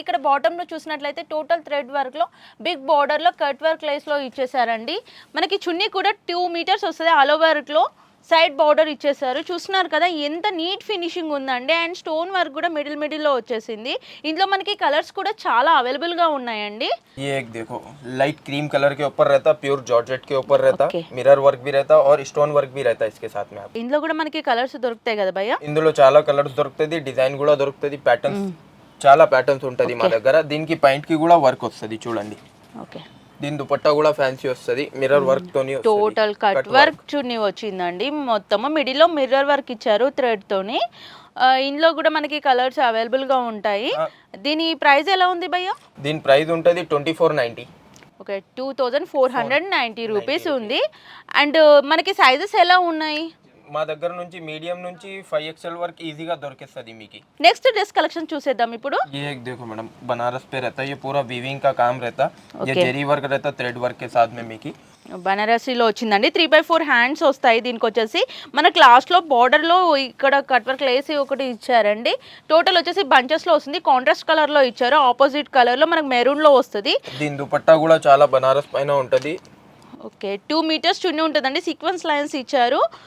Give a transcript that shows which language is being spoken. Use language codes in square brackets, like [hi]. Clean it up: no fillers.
[te] ఇక్కడ బాటమ్ లో చూసినట్లయితే టోటల్ థ్రెడ్ వర్క్ లో బిగ్ బార్డర్ లో కట్ వర్క్ లేస్ లో ఇచ్చేసారండి. మనకి చున్నీ కూడా 2 మీటర్స్ వస్తుంది. ఆల్ ఓవర్ లో సైడ్ బార్డర్ ఇచ్చేసారు. చూస్తున్నారు కదా ఎంత నీట్ ఫినిషింగ్ ఉందండి. అండ్ స్టోన్ వర్క్ కూడా మిడిల్ లో వచ్చేసింది. ఇందులో మనకి కలర్స్ కూడా చాలా అవైలబుల్ గా ఉన్నాయండి. [hi] ये एक देखो लाइट क्रीम कलर के ऊपर रहता, प्योर जॉर्जेट के ऊपर रहता, मिरर वर्क भी रहता और स्टोन वर्क भी रहता इसके साथ में. [te] ఇందులో కూడా మనకి కలర్స్ దొరుకుతాయి కదా భయ్యా? ఇందులో చాలా కలర్స్ దొరుకుతుంది, డిజైన్ కూడా దొరుకుతుంది, ప్యాటర్న్స్ చాలా ప్యాటర్న్స్ ఉంటది మా దగ్గర. దీనికి పాయింట్ కి కూడా వర్క్ వస్తుంది చూడండి. ఓకే, దీని దుపట్టా కూడా ఫ్యాన్సీ వస్తుంది, మిర్రర్ వర్క్ తోని టోటల్ కట్ వర్క్ చున్నీ వచ్చిందండి. మొత్తం మిడిల్ లో మిర్రర్ వర్క్ ఇచ్చారు థ్రెడ్ తోని. ఇందులో కూడా మనకి కలర్స్ అవైలబుల్ గా ఉంటాయి. దీని ప్రైస్ ఎలా ఉంది భయ్యా? దీని ప్రైస్ ఉంటుంది 2490. ఓకే, 2490 రూపీస్ ఉంది. అండ్ మనకి సైజెస్ ఎలా ఉన్నాయి? మా దగ్గర నుంచి మీడియం నుంచి 5XL వరకు ఈజీగా దొరికేస్తుంది మీకు. నెక్స్ట్ డ్రెస్ కలెక్షన్ చూసేద్దాం ఇప్పుడు. [hi] ये एक देखो मैडम बनारस पे रहता है, ये पूरा वीविंग का काम रहता, ये जरी वर्क रहता थ्रेड वर्क के साथ में [te] మీకు బనారసీలో వచ్చిందండి. 3/4 హ్యాండ్స్ వస్తాయి. దీనికి వచ్చేసి మనకి లాస్ట్ లో బార్డర్ లో ఇక్కడ కట్ వర్క్ లేసి ఒకటి ఇచ్చారండి. టోటల్ వచ్చేసి బంచెస్ లో వస్తుంది. కాంట్రాస్ట్ కలర్ లో ఇచ్చారు. ఆపోజిట్ కలర్ లో మనకి మెరూన్ లో వస్తుంది. దీని దుపట్టా కూడా చాలా బనారస్ పైన ఉంటది. ఓకే, 2 మీటర్స్ చున్నీ ఉంటుందండి. సీక్వెన్స్ లైన్స్ ఇచ్చారు.